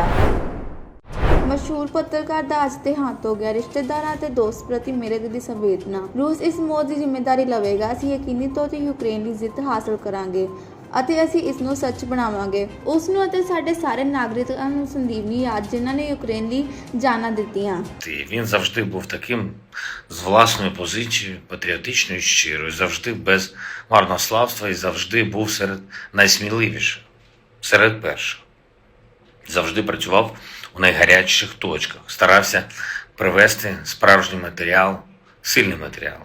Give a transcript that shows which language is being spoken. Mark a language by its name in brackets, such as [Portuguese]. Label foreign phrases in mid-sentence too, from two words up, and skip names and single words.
[Punjabi] ਮਸ਼ਹੂਰ ਪੱਤਰਕਾਰ ਦਾ ਅੱਜ ਦੇਹਾਂਤ ਹੋ ਗਿਆ। ਰਿਸ਼ਤੇਦਾਰਾਂ ਅਤੇ ਦੋਸਤ ਪ੍ਰਤੀ ਮੇਰੇ ਦਿਲੀ ਸੰਵੇਦਨਾ। ਰੂਸ ਇਸ ਮੌਤ ਦੀ ਜ਼ਿੰਮੇਵਾਰੀ ਲਵੇਗਾ। ਅਸੀਂ ਯਕੀਨੀ ਤੌਰ ਤੇ ਯੂਕਰੇਨ ਦੀ ਜਿੱਤ ਹਾਸਲ ਕਰਾਂਗੇ ਅਤੇ ਅਸੀਂ ਇਸ ਨੂੰ ਸੱਚ ਬਣਾਵਾਂਗੇ। ਉਸ ਨੂੰ ਅਤੇ ਸਾਡੇ ਸਾਰੇ ਨਾਗਰਿਕਾਂ ਨੂੰ ਸੰਦੀਵਨੀ ਯਾਦ, ਜਿਨ੍ਹਾਂ ਨੇ ਯੂਕਰੇਨ ਲਈ ਜਾਨਾਂ ਦਿੱਤੀਆਂ। [Ukrainian] Він завжди був таким з власною позицією, патріотичною, щирою, завжди без марнославства і завжди був серед найсміливіших, серед перших. Завжди працював у найгарячіших точках, старався привести справжній матеріал, сильний матеріал.